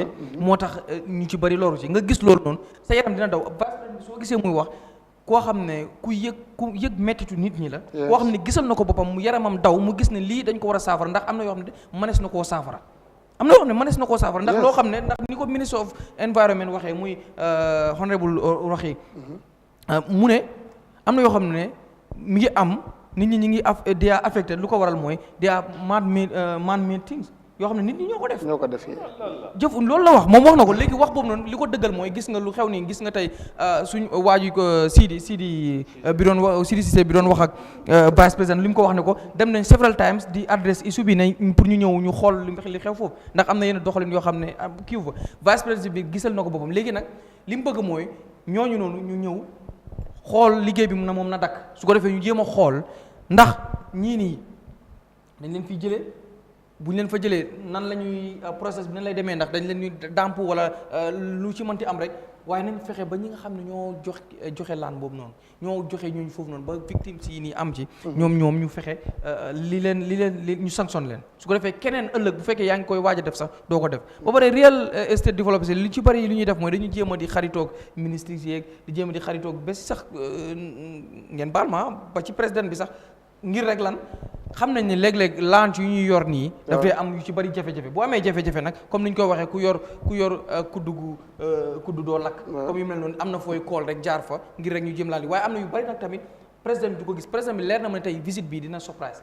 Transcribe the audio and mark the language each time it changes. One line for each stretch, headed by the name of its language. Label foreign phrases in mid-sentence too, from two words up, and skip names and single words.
Wolof: moo tax ñu ci bari loru ci nga gis loolu noonu sa yaram dina daw soo gisee muy wax koo xam ne ku yëg mettitu nit ñi la koo xam ne gisal na ko boppam mu yaramam daw mu gis ne lii dañ ko war a saafara ndax am na yoo xam ne mënees na koo saafara am na yoo xam ne mënees na koo saafara ndax loo xam ne ndax ni ko ministre
English: of environment
Wolof: waxee muy honorable waxee mu ne am na yoo xam ne mi ngi am nit ñi ngi
English: they are affected
Wolof: lu ko waral mooy
English: they are man-made things
Wolof: yoo xam ne nit ñi ñoo ko def jëf loolu la wax moom wax na ko léegi wax boobu noonu li ko dëggal mooy gis nga lu xew nii gis nga tey suñ waaju ko Sidi bi doon wax Sidi Cissé bi doon wax ak
French: vice président
Wolof: li mu ko wax ne ko dem nañ
English: several times
Wolof: di adresse issue bi nañ pour ñu ñëw ñu xool li xew foofu ndax am na yenn doxalin yoo xam ne kii fa
French: vice président
Wolof: bi gisal na ko boppam léegi nag li mu bëgg mooy ñooñu noonu ñu ñëw xool liggéey bi na moom na dakk su ko defee ñu jéem a xool ndax ñii nii dañ leen fiy jëlee bu ñu leen fa jëlee nan la ñuy process bi nan lay demee ndax dañ leen ñuy dàmp wala lu ci mënti am rek waaye nañ fexe ba ñi nga xam ne ñoo joxe laan boobu noonu ñoo joxe ñooñu foofu noonu ba victimes yi nii am ci ñoom ñu fexe li ñu sanction leen su ko defee keneen ëllëg bu fekkee yaa ngi koy waaj a def sax doo ko def ba pare
English: real estate developers
Wolof: li ci bari li ñuy def mooy dañu jéem a di xaritoog ministres yeeg di jéem a di xaritoog ba si sax ngeen baal ma ba ci président bi sax ngir rek lan xam nañ ne léeg-léeg lanc yu ñuy yor nii dafay am yu ci bari jafe-jafe bu amee jafe-jafe nag comme ni ñu koy waxee ku yor kuddu doo lakk comme yu mel noonu am na fooy kool rek jaar fa ngir rek ñu jëm laal waaye am na yu bari nag tamit président bi du ko gis président bi leer na ma ne tey visite bi dina surprise